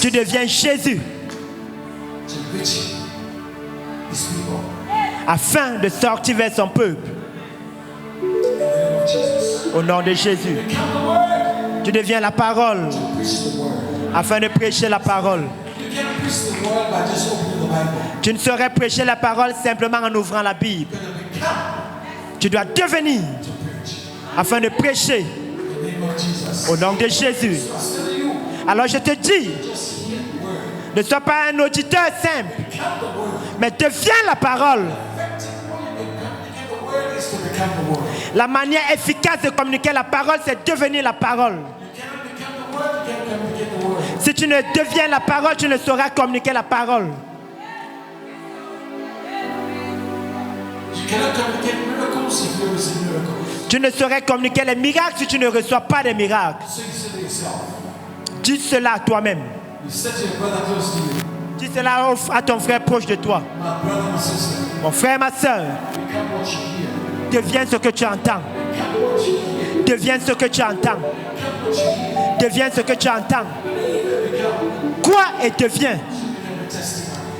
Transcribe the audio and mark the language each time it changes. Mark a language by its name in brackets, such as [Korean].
[French] Tu deviens Jésus [English] to reach his people. [French] afin de sortir vers son peuple. [English] In the name of Jesus. [French] Au nom de Jésus. [English] Become the word [French] Tu deviens la parole [English] to preach the word. [French] afin de prêcher la parole. [English] You can't preach the word by just opening the Bible. [French] Tu ne saurais prêcher la parole simplement en ouvrant la Bible. [English] You're going to become [French] Tu dois devenir [English] to preach. [French] afin de prêcher [English] In the name of Jesus. [French] au nom de Jésus. [English] So I say to you, [French] Alors je te dis, [English] just hear the word. [French] ne sois pas un auditeur simple, [English] Become the word. [French] mais deviens la parole. [English] Effective way you communicate the word is to become the word. [French] La manière efficace de communiquer la parole, c'est devenir la parole. [English] You cannot become the word, you can't communicate the word. [French] Si tu ne deviens la parole, tu ne sauras communiquer la parole. [English] You cannot communicate miracles if you receive miracles. [French] Tu ne saurais communiquer les miracles si tu ne reçois pas des miracles. [English] So you say to yourself, [French] Dis cela à toi-même. [English] you said to your brother close to you, [French] Dis cela à ton frère proche de toi. [English] my brother, my sister, [French] Mon frère, ma soeur, [English] become what you hear. [French] deviens ce que tu entends. [English] Become what you hear. [French] Deviens ce que tu entends. [English] Become what you hear. [French] Deviens ce que tu entends. Quoi et deviens. [English] Become a testimony.